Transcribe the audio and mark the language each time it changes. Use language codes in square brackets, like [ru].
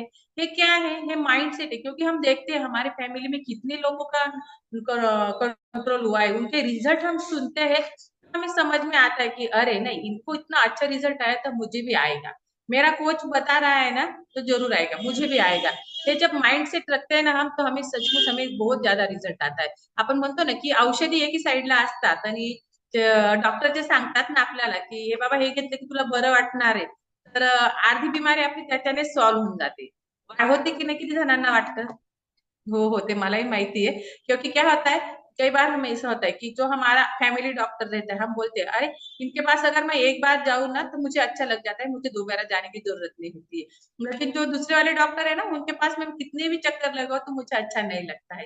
[hi] ये क्या है, ये माइंड सेट है। क्योंकि हम देखते हैं हमारे फैमिली में कितने लोगों का कंट्रोल हुआ है, उनके रिजल्ट हम सुनते हैं, हमें समझ में आता है कि अरे नहीं, इनको इतना अच्छा रिजल्ट आया तो मुझे भी आएगा। मेरा कोच बता रहा है ना, तो जरूर आएगा, मुझे भी आएगा। हे जब माइंड सेट रखते हैं ना हम, तो हमें सचमुच हमें बहुत ज्यादा रिझल्ट आता आहे। [mr] आपण म्हणतो ना की औषधी एकी साईडला असतात, आणि डॉक्टर जे सांगतात ना आपल्याला की हे बाबा हे घेतलं की तुला बरं वाटणार आहे, तर अर्धी बिमारी आपली त्याच्याने सॉल्व्ह होऊन जाते। होते की नाही किती जणांना वाटतं? हो, हो. ते मलाही माहिती [hi] है। क्योंकि क्या होता है, कई बार हमें ऐसा होता है कि जो हमारा फैमिली डॉक्टर रहता है, हम बोलते हैं, "अरे! इनके पास अगर मैं एक बार जाऊँ ना, तो मुझे अच्छा लग जाता है, मुझे दोबारा जाने की ज़रूरत नहीं होती है।" लेकिन जो दूसरे वाले डॉक्टर है ना, उनके पास मैं कितने भी चक्कर लगाऊँ, तो मुझे अच्छा नहीं लगता है।